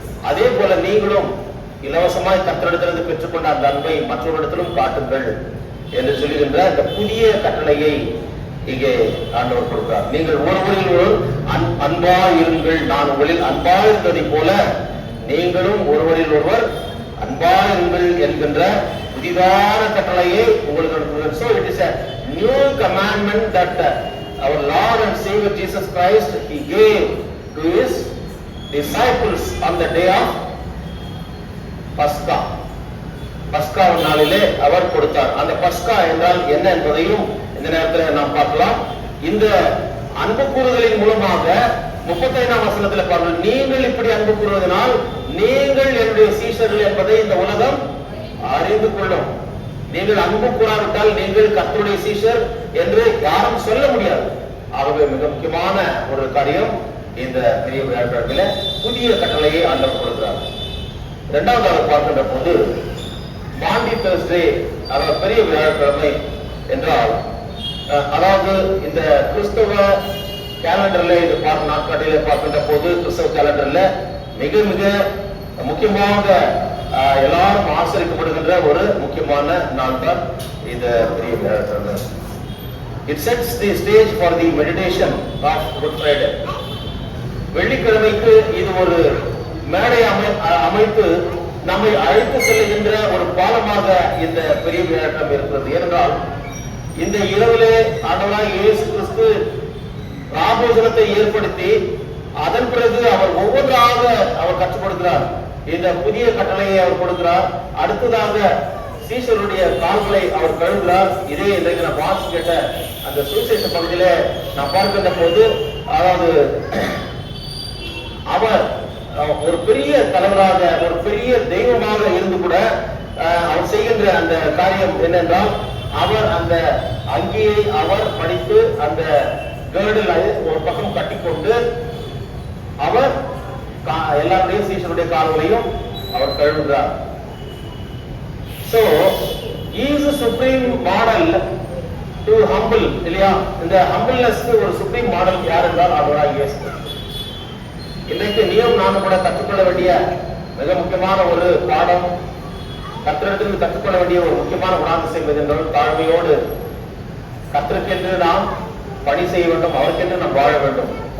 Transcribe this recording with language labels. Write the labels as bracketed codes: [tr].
[ta] அதே போல நீங்களும் இலவசமாய் கர்த்தரிடத்திலிருந்து பெற்றுக்கொண்ட அந்த அன்பை மற்றவரிடத்திலும் காட்டுங்கள் என்று சொல்லுகின்ற இந்த புதிய கட்டளையை இங்கே ஆண்டவர் கொடுக்கிறார். நீங்கள் ஒருவரில் ஒரு அன்பா இருங்கள். நான் உங்களில் அன்பா இருந்ததை போல நீங்களும் ஒருவரில் ஒருவர் அன்பா இருங்கள் என்கின்ற புதிதான கட்டளையை உங்களுக்கு. [en] So it is a new commandment that our Lord and Savior Jesus Christ he gave to his disciples on the day of பஸ்கா. [ta] பஸ்கா நாளிலே அவர் கொடுத்தார். அந்த பஸ்கா என்றால் என்ன என்பதையும் இந்த நேரத்தில் நாம் பார்க்கலாம். இந்த அன்பு கூறுதலின் மூலமாக 35ஆம் வசனத்தில் பாருங்கள், நீங்கள் இப்படி அன்பு கூறுவதனால் நீங்கள் என்னுடைய சீஷர்கள் என்பதை இந்த உலகம் அறிந்து கொள்ளும். நீங்கள் அன்பு கூறாவிட்டால் நீங்கள் கர்த்தருடைய சீஷர் என்று யாரும் சொல்ல முடியாது. ஆகவே மிக முக்கியமான ஒரு காரியம், இந்த பெரிய வியாழக்கிழமையில புதிய கட்டளையை ஆண்டவர் கொடுக்கிறார். இரண்டாவதாக பார்க்கின்ற போது மாண்டி தர்ஸ்டே, அதாவது பெரிய வியாழக்கிழமை என்றால், அதாவது இந்த கிறிஸ்தவ கேலண்டர்ல இது நாட்காட்டில பார்க்கின்ற போது கிறிஸ்தவ கேலண்டர்ல மிக மிக முக்கியமாக எல்லாரும் ஆசரிக்கப்படுகின்ற ஒரு முக்கியமான நாள் தான் இந்த பெரிய வியாழக்கிழமை. [en] It sets the stage for the meditation of Good Friday. [ta] வெள்ளிக்கிழமைக்கு இது ஒரு மேடை அமைத்து நம்மை அழைத்து செல்லுகின்ற ஒரு பாலமாக இந்த பெரிய விளையாட்டம் இருக்கிறது. ஏனென்றால் இந்த இரவிலே ஆண்டவராய் இயேசு கிறிஸ்து ராபோஜனத்தை ஏற்படுத்தி அதன் பிறகு அவர் ஒவ்வொன்றாக அவர் கற்றுக் கொடுக்கிறார். இந்த புதிய கட்டளையை அவர் கொடுக்கிறார். அடுத்ததாக சீஷருடைய கால்களை அவர் கழுவுகிறார். இதே இன்றைக்கு நான் வாசி கேட்ட அந்த சுவிசேஷ பகுதியில நான் பார்க்கின்ற போது, அதாவது அவர் ஒரு பெரிய தலைவராக ஒரு பெரிய தெய்வமாக இருந்து கூட அவர் செய்கின்ற அந்த காரியம் என்னென்றால், அவர் அந்த அங்கியை அவர் படித்து அந்த கேர்டில் ஒரு பக்கம் கட்டிக்கொண்டு அவர் எல்லாருடைய சீஷருடைய கால்களையும் அவர் கழுவுகிறார். [en] So, he is a supreme model to humble, இல்லையா? [ta] இந்த humbleness-க்கு ஒரு supreme model யார் என்றால் ஆண்டவராகிய இயேசு கிறிஸ்து. இன்றைக்கு நீயும் நானும் கூட கற்றுக்கொள்ள வேண்டிய மிக முக்கியமான ஒரு பாடம், கர்த்தரிடத்தில் கற்றுக்கொள்ள வேண்டிய ஒரு முக்கியமான குணாதிசயம் என்றால் தாழ்மையோடு கர்த்தருக்கென்று நாம் பணி செய்ய வேண்டும், அவருக்கென்று நாம் வாழ வேண்டும்.